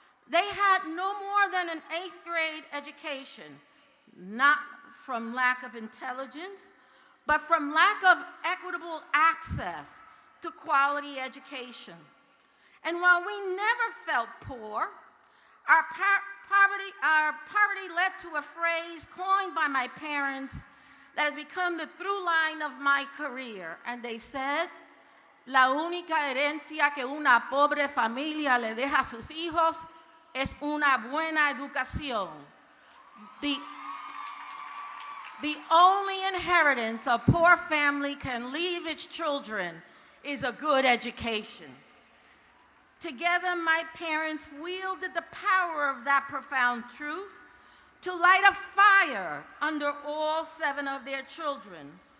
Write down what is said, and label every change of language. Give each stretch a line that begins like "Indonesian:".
English: They had no more than an 8th grade education, not from lack of intelligence, but from lack of equitable access to quality education. And while we never felt poor, our poverty led to a phrase coined by my parents that has become the through line of my career. And they said,
Spanish: la única herencia que una pobre familia le deja a sus hijos es una buena educación.
English: The only inheritance a poor family can leave its children is a good education. Together, my parents wielded the power of that profound truth to light a fire under all 7 of their children.